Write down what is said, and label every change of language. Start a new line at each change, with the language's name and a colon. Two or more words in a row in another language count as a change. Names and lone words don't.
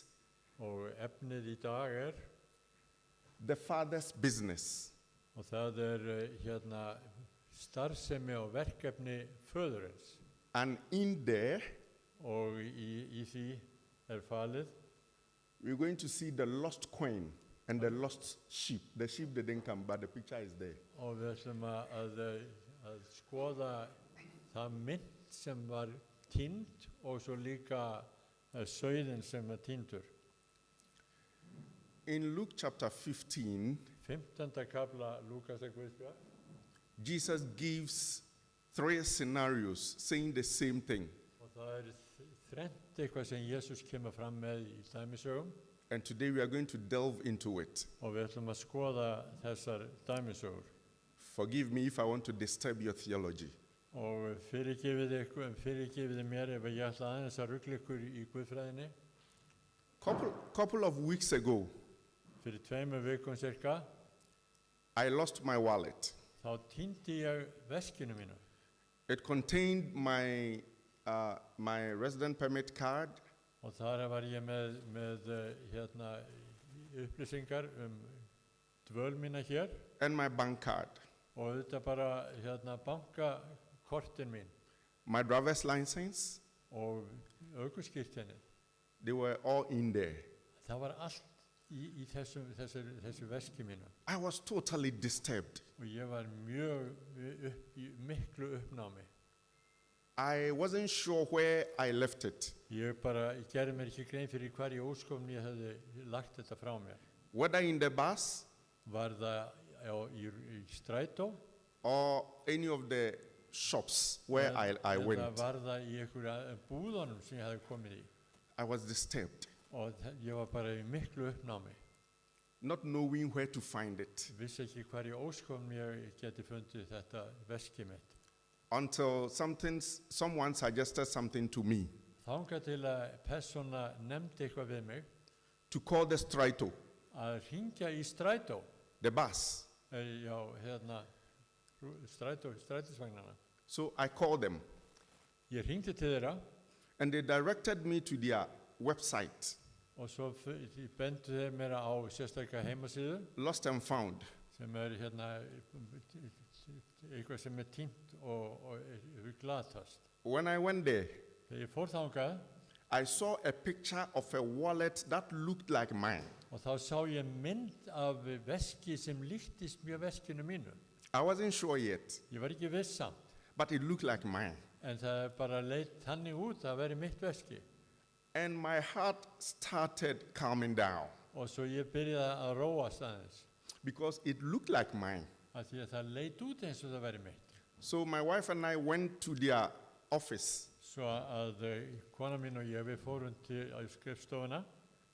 Icelandic: Og efnið í dag
English: The Father's Business.
Icelandic: og það starfsemi og verkefni föðurins.
English: And in there,
Icelandic: Og í því falið
English: we're going to see the lost coin and the lost sheep. The sheep didn't come, but the picture is there.
Icelandic: og við ætlum að skoða það mynt sem var týnd og svo líka sauðin sem týndur.
English: In Luke chapter 15, 15.
Icelandic: kapla Lúkasar Guðspjall,
English: Jesus gives three scenarios saying the same thing.
Icelandic: og það þrennt eitthvað sem Jesús kemur fram með í dæmisögum
English: And today we are going to delve into it.
Icelandic: og við ætlum að skoða þessar dæmisögur.
English: Forgive me if I want to disturb your theology.
Icelandic: Og fyrirgefið mér ef ég ætla aðeins að rugla ykkur í Guðfræðinni.
English: Couple of weeks ago,
Icelandic: Fyrir 2 vikum cirka,
English: I lost my wallet.
Icelandic: þá týndi ég veskinu mínu.
English: It contained my resident permit card,
Icelandic: Og þar var ég með upplýsingar dvöl mína hér
English: and my bank card,
Icelandic: og auðvitað bara bankakortin mín
English: my driver's license.
Icelandic: og ökuskírteinið.
English: They were all in there.
Icelandic: Það var allt í þessu veski mínu
English: I was totally disturbed.
Icelandic: og ég var mjög í miklu uppnámi.
English: I wasn't sure where I left it,
Icelandic: Ég gerði mér ekki grein fyrir hvar í óskofni ég hefði lagt þetta frá mér.
English: whether in the bus
Icelandic: Var það í strætó
English: or any of the shops where I went.
Icelandic: eða var það í einhverja búðunum sem ég hefði komið í.
English: I was disturbed,
Icelandic: Og ég var bara í miklu uppnámi.
English: not knowing where to find it,
Icelandic: Vissi ekki hvar í óskofni ég geti fundið þetta veski mitt.
English: until someone suggested something to me,
Icelandic: Þangað til að persóna nefndi eitthvað við mig
English: to call the Straito,
Icelandic: að hringja í strætó,
English: the bus.
Icelandic: strætisvagnana.
English: So I called them,
Icelandic: Ég hringdi til þeirra
English: and they directed me to their website,
Icelandic: og svo bendu þeir mér á sérstaklega heimasíðu
English: Lost and Found.
Icelandic: sem eitthvað sem týnt og glatast.
English: When I went there,
Icelandic: Þegar ég fór þangað
English: I saw a picture of a wallet that looked like mine.
Icelandic: og þá sá ég mynd af veski sem líktist mjög veskinu mínu.
English: I wasn't sure yet,
Icelandic: Ég var ekki viss samt,
English: but it looked like mine.
Icelandic: en það bara leit þannig út að veri mitt veski.
English: And my heart started calming down
Icelandic: Og svo ég byrjaði að róast aðeins,
English: because it looked like mine.
Icelandic: af því að það leit út eins og það veri mitt.
English: So my wife and I went to their office
Icelandic: Svo að kona mín og ég, við fórum til skrifstofuna